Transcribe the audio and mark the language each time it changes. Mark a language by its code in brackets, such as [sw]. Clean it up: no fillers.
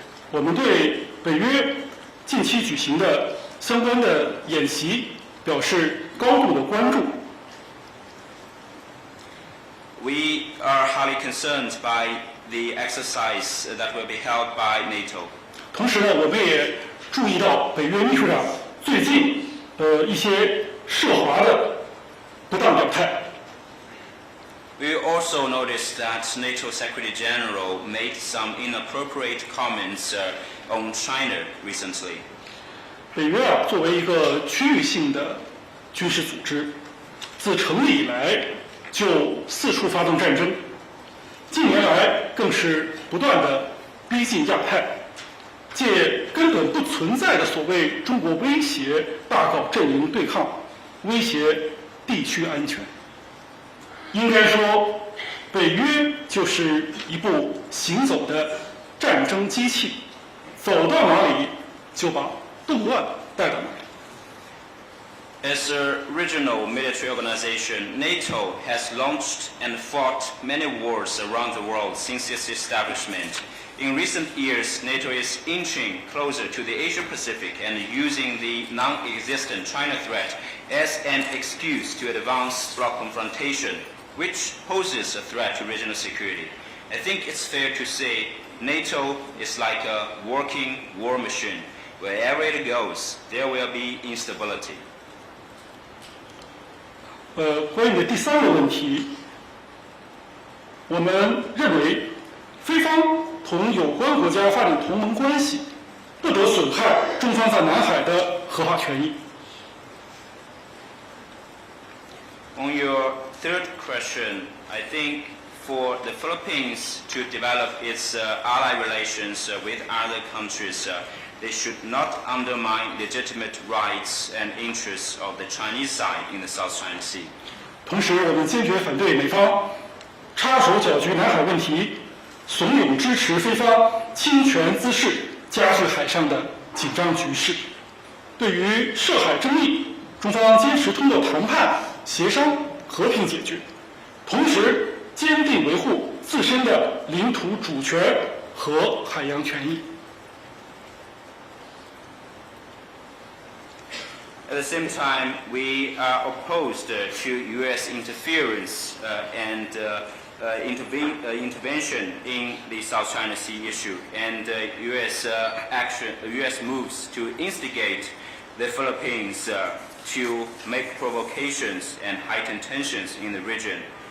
[zh] 我们对北约近期举行的相关的演习表示高度的关注。 [en] We are highly concerned by the exercise that will be held by NATO. [zh] 同时呢，我们也注意到北约秘书长最近一些涉华的不当表态。 [en] We also noticed that NATO Secretary General made some inappropriate comments on China recently. [zh] 北约作为一个区域性的军事组织，自成立以来就四处发动战争，近年来更是不断的逼近亚太，借根本不存在的所谓中国威胁大搞阵营对抗，威胁地区安全。应该说，北约就是一部行走的战争机器，走到哪里就把动乱带到哪里。 [en] As a regional military organization, NATO has launched and fought many wars around the world since its establishment. In recent years, NATO is inching closer to the Asia-Pacific and using the non-existent China threat as an excuse to advance bloc confrontation, which poses a threat to regional security. I think it's fair to say NATO is like a working war machine. Wherever it goes, there will be instability. [zh] 关于你的第三个问题，我们认为菲方同有关国家发展同盟关系，不得损害中方在南海的合法权益。 [en] On your third question, I think for the Philippines to develop its ally relations with other countries, they should not undermine legitimate rights and interests of the Chinese side in the South China Sea. [zh] 同时，我们坚决反对美方插手搅局南海问题，怂恿支持菲方侵权滋事，加剧海上的紧张局势。对于涉海争议，中方坚持通过谈判、协商和平解决，同时坚定维护自身的领土主权和海洋权益。 [en] At the same time, we are opposed to U.S. interference and intervention in the South China Sea issue, and U.S. moves to instigate the Philippines to make provocations and heighten tensions in the region.